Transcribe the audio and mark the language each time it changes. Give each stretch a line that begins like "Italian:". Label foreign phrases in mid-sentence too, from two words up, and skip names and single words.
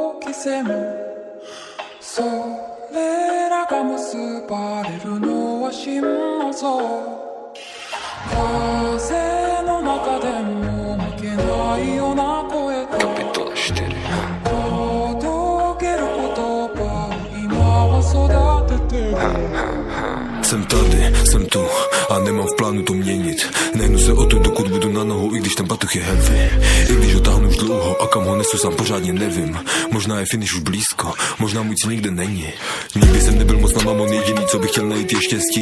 Japanese: 線それらが結ばれるのは心臓風の中でも負けないような声と届ける言葉を今は育ててる
Czech: Jsem tady, jsem tu a nemám v plánu to měnit. Nehnu se o to, dokud budu na nohou, i když ten batoh je heavy. I když ho táhnu už dlouho a kam ho nesu sám pořádně nevím. Možná je finish už blízko, možná můj cíl nikde není. Nikdy jsem nebyl moc na mamon, jediný co bych chtěl najít je štěstí.